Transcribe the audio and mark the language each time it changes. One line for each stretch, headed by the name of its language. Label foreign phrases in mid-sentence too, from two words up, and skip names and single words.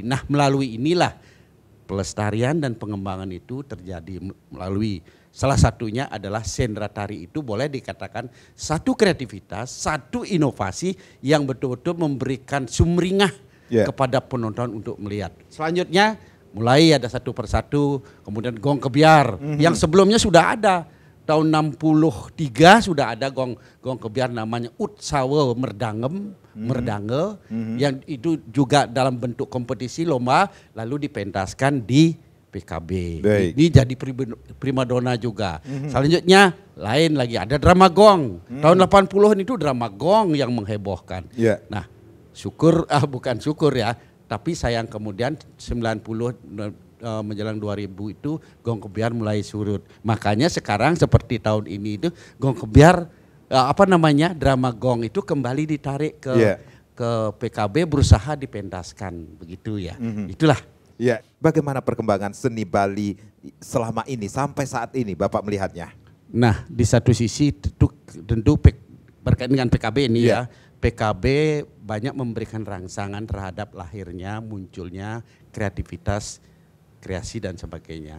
Indonesian: Nah, melalui inilah pelestarian dan pengembangan itu terjadi melalui Salah satunya adalah sendera tari itu boleh dikatakan satu kreativitas, satu inovasi yang betul-betul memberikan sumringah kepada penonton untuk melihat. Selanjutnya mulai ada satu persatu, kemudian gong kebiar yang sebelumnya sudah ada. Tahun 63 sudah ada gong kebiar namanya Utsawa Merdange yang itu juga dalam bentuk kompetisi lomba lalu dipentaskan di PKB. Baik. Ini jadi primadona juga. Selanjutnya lain lagi ada drama gong. Tahun 80-an itu drama gong yang menghebohkan. Yeah. Nah, bukan syukur ya, tapi sayang kemudian 90 menjelang 2000 itu gong kebiar mulai surut. Makanya sekarang seperti tahun ini itu gong kebiar drama gong itu kembali ditarik ke PKB berusaha dipentaskan begitu ya. Itulah. Ya, bagaimana perkembangan seni Bali selama ini sampai saat ini Bapak melihatnya? Nah, di satu sisi tentu berkaitan dengan PKB ini ya, PKB banyak memberikan rangsangan terhadap lahirnya, munculnya kreativitas, kreasi dan sebagainya.